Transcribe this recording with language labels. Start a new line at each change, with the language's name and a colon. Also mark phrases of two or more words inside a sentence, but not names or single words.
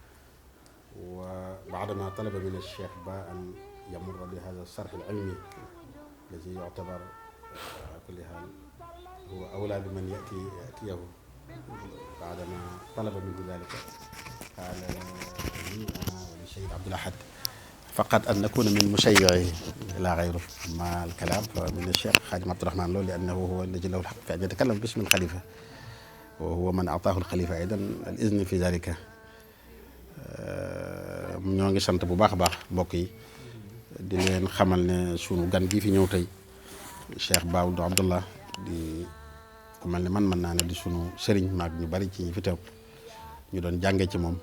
Arabic: وبعدما طلب من الشيخ باء أن يمر بهذا الصرح العلمي الذي يعتبر على كل حال هو أولى بمن يأتيه بعدما طلب منه ذلك، قال لي أنا وللشيخ عبد الأحد فقط أن نكون من مشيعه لا غيره. أما الكلام فمن الشيخ خادم عبد الرحمن له، لأنه هو الذي له الحق في أن يتكلم باسم الخليفة، وهو من أعطاه الخليفة أيضا الإذن في ذلك.
Wolof: ñoo ngi sant bu baax a baax mbokk yi di leen xamal ne sunu gan gi fi ñëw tey Cheikh Baoudou Abdallah di ku mel ne man mën naa ne di sunu sëriñ maag ñu bari ci ñi fi teew ñu doon jànge ci moom.